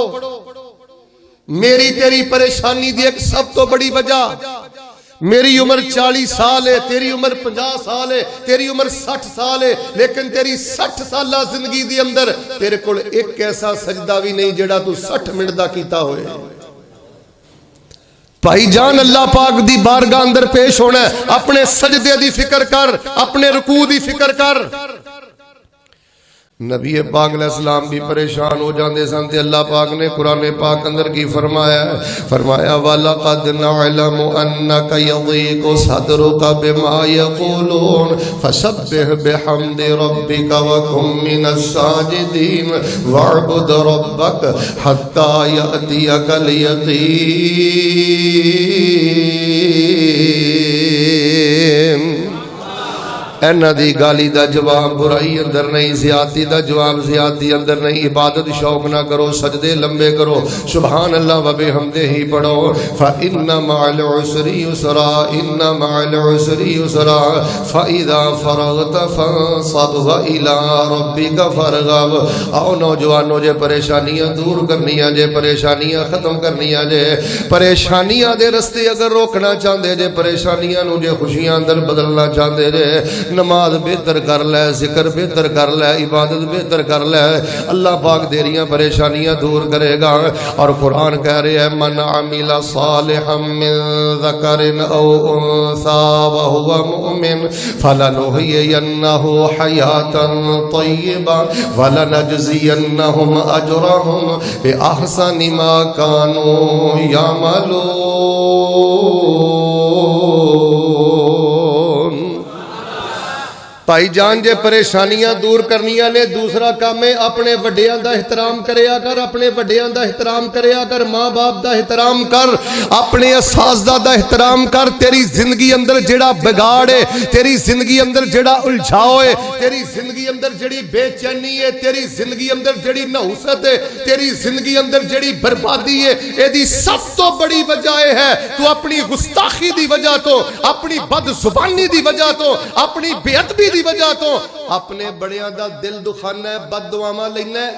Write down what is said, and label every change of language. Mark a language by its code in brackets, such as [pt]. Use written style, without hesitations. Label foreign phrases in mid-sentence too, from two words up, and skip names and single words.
[pa] میری تیری پریشانی دی ایک سب تو بڑی وجہ، میری عمر 40 سال ہے، تیری عمر 50 سال ہے، تیری عمر 60 سال ہے، لیکن تیری 60 سالہ زندگی دی اندر تیرے کول ایک ایسا سجدہ بھی نہیں جڑا تو 60 منٹ دا کیتا ہوئے۔ بھائی جان، اللہ پاک دی بارگاہ اندر پیش ہونا ہے، اپنے سجدے دی فکر کر، اپنے رکوع دی فکر کر۔ نبی پاک علیہ السلام بھی پریشان ہو جاندے سن تے اللہ پاک نے قرآن پاک اندر کی فرمایا [ar] وَلَقَدْ نَعْلَمُ أَنَّكَ يَضِيقُ صَدْرُكَ بِمَا يَقُولُونَ فَسَبِّحْ بِحَمْدِ رَبِّكَ وَكُن مِّنَ السَّاجِدِينَ وَاعْبُدْ رَبَّكَ حَتَّى يَأْتِيَكَ الْيَقِينُ۔ [pa] اینہ دی گالی دا جواب برائی اندر نہیں، زیادتی دا جواب زیادتی اندر نہیں۔ عبادت شوق نہ کرو، سجدے لمبے کرو، [ar] سبحان اللہ و بحمدہ [pa] ہی پڑھو۔ [ar] فَإِنَّ مَعَ الْعُسْرِ يُسْرًا إِنَّ مَعَ الْعُسْرِ يُسْرًا فَإِذَا فَرَغْتَ فَانصَبْ وَإِلَىٰ رَبِّكَ فَارْغَب۔ [pa] آؤ نوجوانوں، جے پریشانیاں دور کرنیاں، جے پریشانیاں ختم کرنیاں، جے پریشانیاں دے رستے اگر روکنا چاہندے، جے پریشانیاں نو جے خوشیاں اندر بدلنا چاہندے، جے نماز بہتر کر لے، ذکر بہتر کر لے، عبادت بہتر کر لے، اللہ پاک تیریاں پریشانیاں دور کرے گا۔ [ur] اور قرآن کہہ رہے ہیں [ar] من عمل صالحا من ذکر او انثى وهو مؤمن فلنحيينه حياة طيبة ولنجزينهم اجرهم باحسن ما كانوا يعملون۔ [pa] بھائی جان، جے پریشانیاں دور کرنیاں نے، دوسرا کام ہے اپنے وڈیاں دا احترام کریا کر، اپنے وڈیاں دا احترام کریا کر، ماں باپ دا احترام کر، اپنے اساتذہ دا احترام کر۔ تیری زندگی اندر جڑا بگاڑ ہے، تیری زندگی اندر جڑا الجھاؤ ہے، تیری زندگی اندر جڑی بے چینی ہے، تیری زندگی اندر جڑی نحوست ہے، تیری زندگی اندر جڑی بربادی ہے، اے دی سب تو بڑی وجہ ہے تو اپنی گستاخی دی وجہ تو، اپنی بد زبانی دی وجہ تو، اپنی بے ادبی دی وجہ تو اپنے بڑیاں دا دل دکھانا ہے، بد دعاواں لینا ہے۔